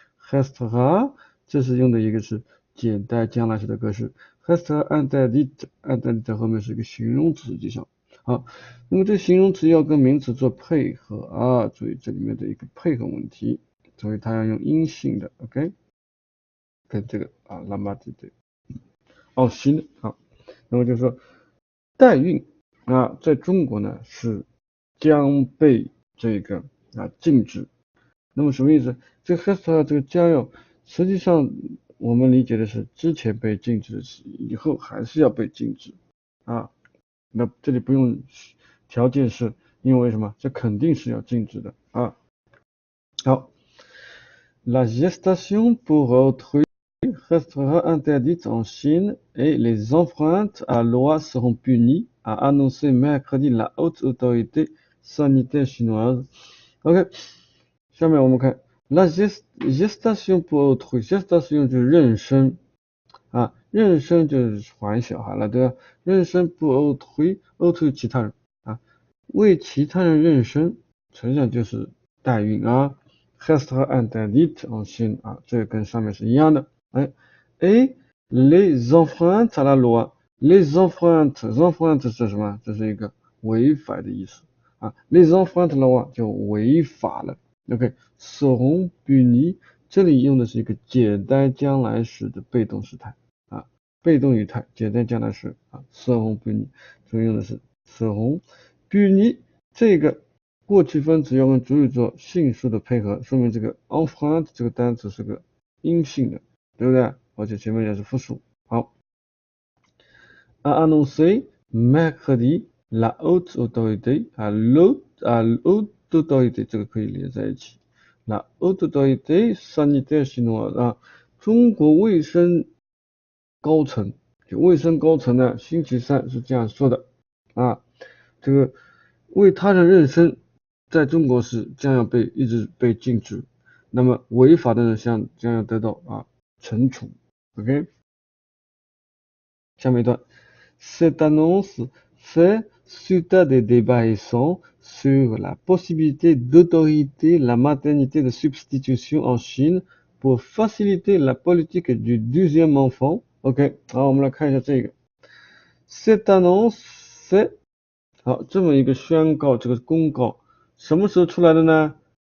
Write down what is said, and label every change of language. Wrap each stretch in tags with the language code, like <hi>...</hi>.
<zh>restera， 这是用的一个是简代将来时的格式</zh> <fr>restera interdite</fr> <zh>后面是一个形容词，实际上好，那么这形容词要跟名词做配合啊，注意这里面的一个配合问题，所以它要用阴性的 OK， 跟这个</zh> <fr>La maternité</fr> <zh>行的好，那么就是说代孕在中国呢是将被这个禁止。那么什么意思？这个 restera 这个将要，实际上我们理解的是之前被禁止，以后还是要被禁止啊。那这里不用条件是因为什么？这肯定是要禁止的啊。好</zh> <fr>，La gestation pour autrui restera interdite en Chine et les enfreintes à loi seront punies, a annoncé mercredi la haute autorité sanitaire chinoise.</fr> <zh>OK， 下面我们看</zh> <fr>la gestation pour autrui，</fr> <zh>gestation 就是妊娠啊，妊娠就是怀小孩了，对吧？妊娠</zh> <fr>pour autrui</fr> <zh>其他人啊，为其他人妊娠，实际上就是代孕啊。</zh> <fr>restera interdite en Chine</fr> <zh>啊，这个跟上面是一样的。</zh> <fr>et les enfreintes à la loi，</fr> <zh>les enfreintes 是什么？这是一个违反的意思啊。</zh> <fr>les enfreintes à la loi</fr> <zh>就违法了。 OK，</zh> <fr>seront punies</fr> <zh>这里用的是一个简单将来时的被动时态啊，被动语态，简单将来时seront punies，所以用的是seront punies，这个过去分词要跟主语做性数的配合，说明这个 enfreinte 这个单词是个阴性的，对不对？而且前面也是复数。好</zh> <fr>a annoncé mercredi la haute autorité</fr> <zh>haute autorité 这个可以连在一起。</zh> <fr>La haute autorité sanitaire chinoise</fr> <zh>中国卫生高层，就卫生高层呢，星期三是这样说的这个为他人妊娠，在中国是将要一直被禁止，那么违法的人将要得到惩处。</zh> <fr>OK，</fr> <zh>下面一段</zh> <fr>Cette annonce fait suite à des débats récents sur la possibilité d'autoriser la maternité de substitution en Chine pour faciliter la politique du deuxième enfant.</fr> <zh>OK， 好，我们来看一下这个</zh> <fr>Cette annonce fait</fr> <zh>好，这么一个宣告，这个公告什么时候出来的呢？</zh>